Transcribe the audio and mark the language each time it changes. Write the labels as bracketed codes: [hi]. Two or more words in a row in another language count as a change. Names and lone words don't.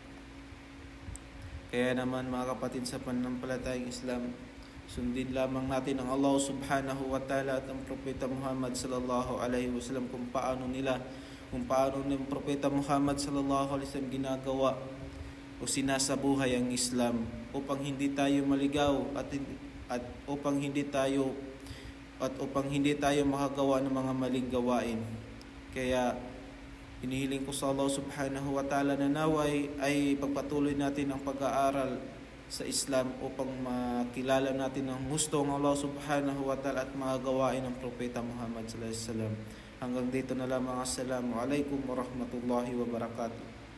[tl] Kaya naman mga kapatid, sa pananampalatayang Islam, sundin lamang natin ang Allah [ar] سبحانه وتعالى [tl] at ang Propeta Muhammad [ar] صلى الله عليه وسلم [tl] kung paano ng Propeta Muhammad [ar] صلى الله عليه وسلم [tl] ginagawa o sinasabuhay ang Islam upang hindi tayo maligaw at upang hindi tayo makagawa ng mga maling gawain. Kaya hinihiling ko sa Allah [ar] سبحانه وتعالى [tl] na naway ay pagpatuloy natin ang pag-aaral sa Islam upang makilala natin ang gusto ng Allah [ar] سبحانه وتعالى [tl] at mga gawain ng Propeta Muhammad [ar] صلى الله عليه وسلم. [tl] Hanggang dito na lamang. [ar] السلام عليكم ورحمة الله وبركاته.